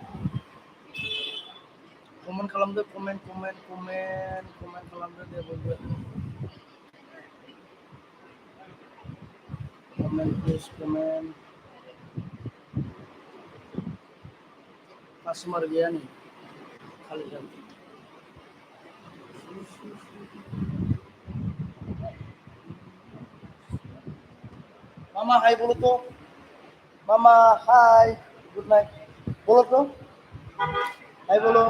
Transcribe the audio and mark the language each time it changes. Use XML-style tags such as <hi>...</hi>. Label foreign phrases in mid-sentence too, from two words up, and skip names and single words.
<brx>कमेन्ट खालामदो, कमेन्ट कमेन्ट कमेन्ट कमेन्ट खालामदो दे बयबो।</brx> <en>comment please comment.</en> <brx>कास्टमार गैया नै, खालि जों।</brx> <hi>मामा हाय बोलो तो, मामा हाय,</hi> <en>good night</en> <hi>बोलो तो, हाय बोलो।</hi>